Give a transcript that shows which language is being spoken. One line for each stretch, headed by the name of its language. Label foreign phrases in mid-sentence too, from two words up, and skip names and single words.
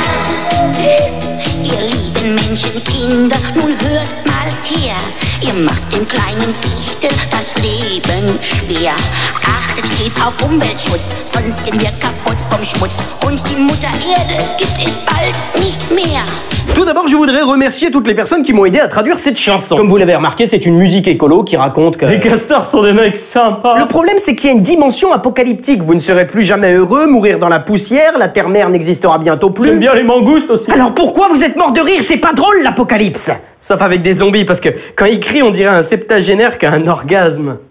German: Ihr lieben Menschenkinder, nun hört mal her. Ihr macht den kleinen Fichten das Leben schwer. Achtet stets auf Umweltschutz, sonst gehen wir kaputt vom Schmutz. Und die Mutter Erde gibt es bald nicht mehr.
French: Tout d'abord, je voudrais remercier toutes les personnes qui m'ont aidé à traduire cette chanson. Comme vous l'avez remarqué, c'est une musique écolo qui raconte que... Les castors sont des mecs sympas. Le problème, c'est qu'il y a une dimension apocalyptique. Vous ne serez plus jamais heureux, mourir dans la poussière, la terre-mère n'existera bientôt plus. J'aime bien les mangoustes aussi. Alors pourquoi vous êtes mort de rire? C'est pas drôle, l'apocalypse. Sauf avec des zombies, parce que quand ils crient, on dirait un septagénaire qui a un orgasme.